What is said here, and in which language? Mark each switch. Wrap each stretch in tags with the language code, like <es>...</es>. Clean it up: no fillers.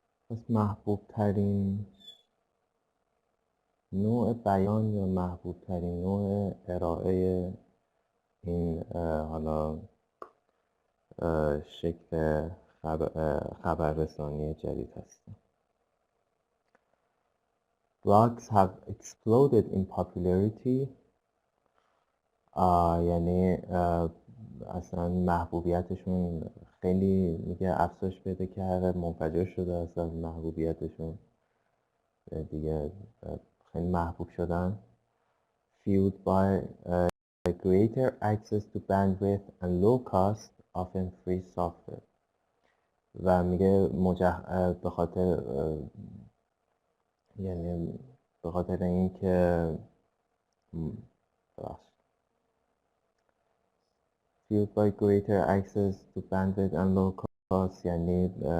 <fa>پس محبوب ترین نوع بیان یا محبوب ترین نوع ارائه این حالا شکل خبررسانی جدید هست.</fa> <en>Blogs have exploded in popularity.</en> <fa>یعنی اصلا محبوبیتشون خیلی میگه افزایش پیدا کرده، منفجر شده اصلا محبوبیتشون دیگه، خیلی محبوب شدن.</fa> <en>Fueled by greater access to bandwidth and low cost, often free software.</en> <fa>و میگه به خاطر یعنی به خاطر اینکه</fa> <en>fueled by greater access to bandwidth and low cost، یعنی</en>